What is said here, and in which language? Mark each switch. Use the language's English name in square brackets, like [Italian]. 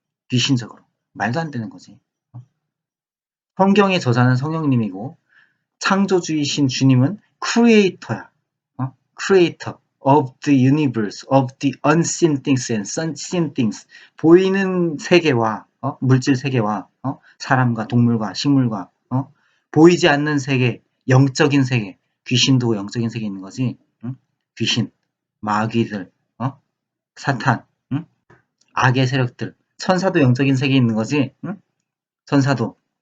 [Korean] 귀신적으로 말도 안 되는 거지. 성경의 저자는 성령님이고 창조주이신 주님은 크리에이터야. [English] Creator of the universe, of the unseen things and seen things. [Korean] 보이는 세계와 물질 세계와 사람과 동물과 식물과 보이지 않는 세계, 영적인 세계, 귀신도 영적인 세계에 있는 거지. 응? 귀신, 마귀들, 사탄, 응? 악의 세력들, 천사도 영적인 세계에 있는 거지. 응? 천사도.